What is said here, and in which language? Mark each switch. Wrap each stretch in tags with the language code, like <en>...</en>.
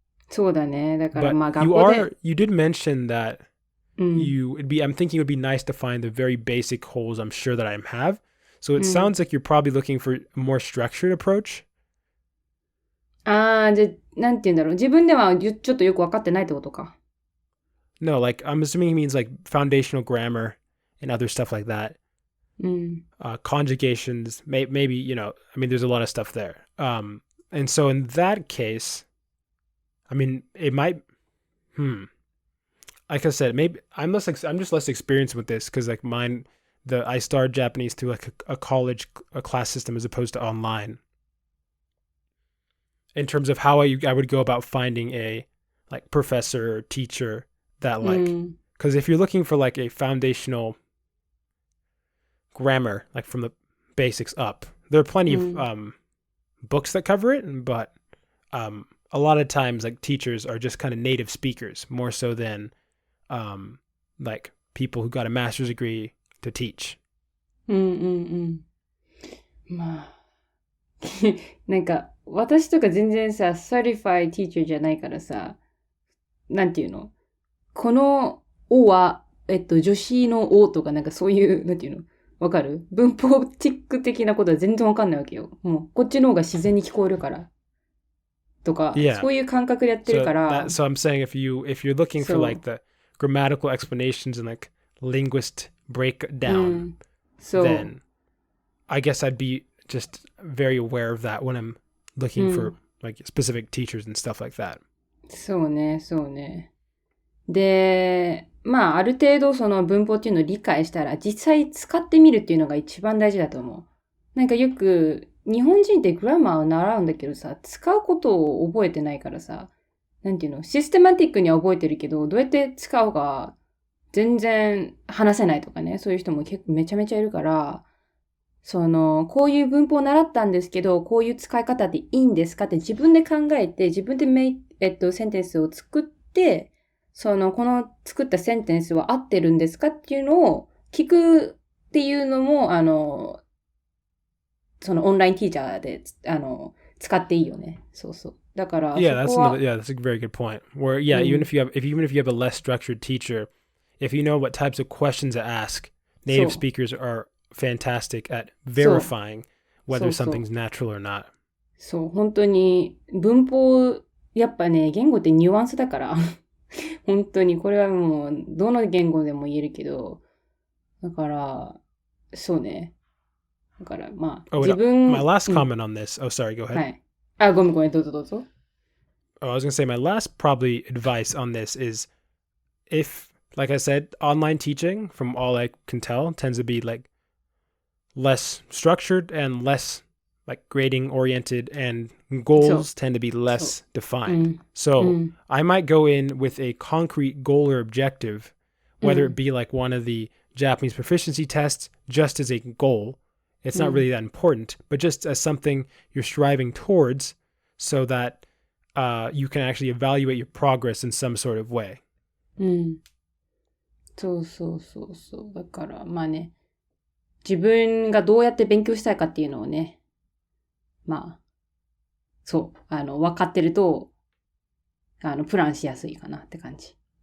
<ja>そうだね。だからまあ</ja> <en>But</en> <ja>学校で</ja> <en>you did mention that I'm thinking it would be nice to find the very basic holes I'm sure that I have. So it sounds like you're probably looking for a more structured approach.</en> <ja>じゃあ、なんて言うんだろう。自分ではちょっとよく分かってないってことか。</ja> <en>No, like I'm assuming he means like foundational grammar and other stuff like that. Conjugations, maybe, you know, I mean, there's a lot of stuff there. And so in that case, I mean, it might, like I said, maybe I'm just less experienced with this because like I started Japanese through like a class system as opposed to online. In terms of how I would go about finding a like professor or teacher that like, because if you're looking for like a foundational grammar, like from the basics up, there are plenty of books that cover it, but a lot of times like teachers are just kind of native speakers more so than like people who got a master's degree to teach.</en> <ja>まあなんか私とか全然さ</ja> <en>certified teacher</en> <ja>じゃないからさ、なんていうの、この「お」は助詞の「お」とかなんかそういうなんていうのわかる？文法チック的なことは全然わかんないわけよ。もうこっちの方が自然に聞こえるからとか、そういう感覚でやってるから。</ja> <en>So I'm saying if you're looking for like the grammatical explanations and like linguist breakdown, then I guess I'd be just very aware of that when I'm looking for like specific teachers and stuff like that.</en> <ja>そうね、そうね。で、まあある程度その文法っていうのを理解したら実際使ってみるっていうのが一番大事だと思う。なんかよく日本人ってグラマーを習うんだけどさ、使うことを覚えてないからさ、なんていうの、システマティックには覚えてるけど、どうやって使うか全然話せないとかね、そういう人も結構めちゃめちゃいるから、こういう文法を習ったんですけど、こういう使い方でいいんですかって自分で考えて、自分でセンテンスを作って、この作ったセンテンスは合ってるんですかっていうのを聞くっていうのも、オンラインティーチャーで、使っていいよね。そうそう。だから、</ja> <en>Yeah, that's a very good point. Where, even if you have a less structured teacher, if you know what types of questions to ask, native speakers are fantastic at verifying whether something's natural or not.</en> <ja>そう、本当に文法、やっぱね、言語ってニュアンスだから、本当にこれはもうどの言語でも言えるけど、だからそうね。だからまあ、自分。</ja> <en>My last comment on this. Oh, sorry. Go ahead.</en> <ja>はい。あ、ごめん、どうぞ。</ja> <en>I was going to say my last probably advice on this is if, like I said, online teaching, from all I can tell, tends to be like less structured and less like grading oriented, and goals tend to be less defined. So I might go in with a concrete goal or objective, whether it be like one of the Japanese proficiency tests, just as a goal. It's not really that important, but just as something you're striving towards so that you can actually evaluate your progress in some sort of way.</en> <ja>そう。だからまあね、自分がどうやって勉強したいかっていうのをね、まあ、そう、分かってると、プランしやすいかなって感じ。</ja>